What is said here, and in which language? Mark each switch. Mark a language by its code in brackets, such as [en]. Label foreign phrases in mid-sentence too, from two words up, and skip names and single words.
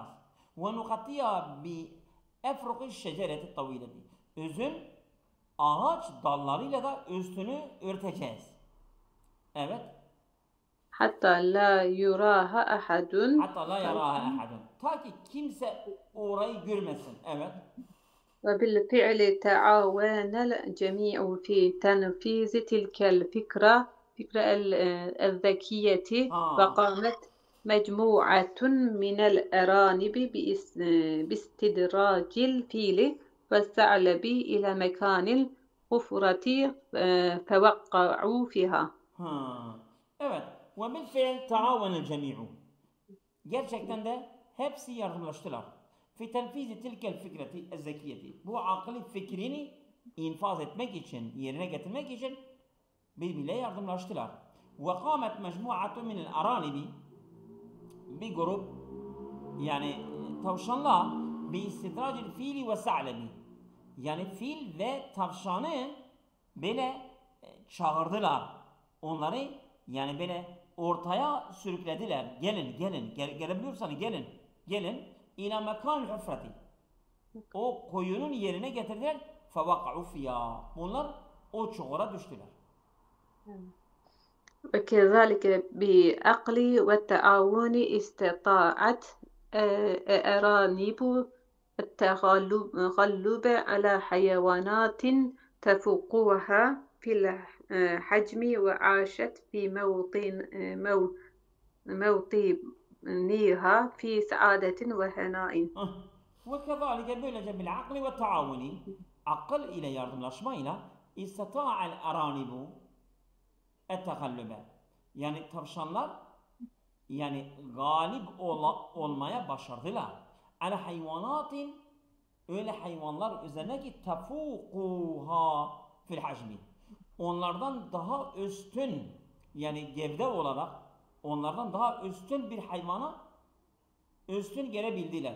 [ar] ونغطيها بأفرع شجرة طويلة. [tr] Özün ağaç dallarıyla da üstünü örteceğiz. Evet. [ar] حتى لا يراها أحد. [tr] Ta ki kimse orayı görmesin. Evet. [ar] وبالفعل تعاون الجميع في تنفيذ تلك الفكرة الذكية. وقامت مجموعة من الأرانب باستدراج الفيل والثعلب إلى مكان الحفرة فوقعوا فيها. Evet. وبالفعل تعاون الجميع. [tr] Gerçekten de hepsi yardımlaştılar. [ar] في تنفيذ تلك الفكرة الذكية. [tr] Bu akıllı fikrini infaz etmek için, yerine getirmek için birbirine yardımlaştılar. [ar] وقامت مجموعة من الأرانب. [tr] Bir grup yani tavşanlar [ar] باستدراج الفيل والثعلب. [tr] Yani fil ve tavşanı böyle çağırdılar. Onları yani böyle ortaya sürüklediler. Gelin. Gelebiliyorsanız gelin. [ar] إلى مكان الحفرة. [tr] O koyunun yerine getirdiler. [ar] فَوَقَعُوا فِيهَا. [tr] Bunlar o çukura düştüler. [ar] وكذلك بعقل والتعاون استطاعت أرانب التغلب على حيوانات تفوقها في الحجم وعاشت في موطنها في سعادة وهناء. وكذلك böylece بالعقل والتعاون, [tr] akıl ile yardımlaşmayla [ar] استطاعت الأرانب التغلب, [tr] yani tavşanlar yani galip olmaya başardılar. [ar] على حيوانات, [tr] öyle hayvanlar üzerine ki [ar] تفوقها في الحجم, [tr] onlardan daha üstün, yani gevde olarak onlardan daha üstün bir hayvana üstün gelebildiler.